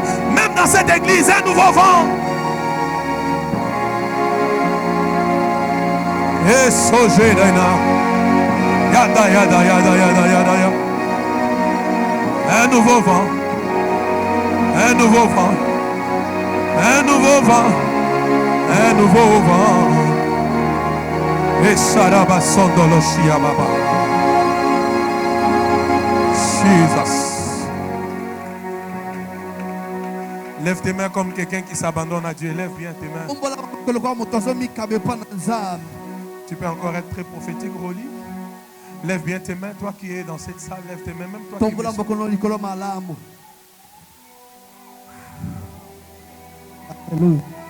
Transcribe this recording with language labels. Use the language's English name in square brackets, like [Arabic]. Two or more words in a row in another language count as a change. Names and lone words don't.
[French] Même dans cette église, un nouveau vent. Et soje dena, yada yada yada yada yada yada. Un nouveau vent, un nouveau vent, un nouveau vent, un nouveau vent. Et saraba sondolo shiababa. Jesus. Lève tes mains comme quelqu'un qui s'abandonne à Dieu. Lève bien tes mains. Tu peux encore être très prophétique, Roli. Lève bien tes mains. Toi qui es dans cette salle, lève tes mains. Même toi qui Alléluia.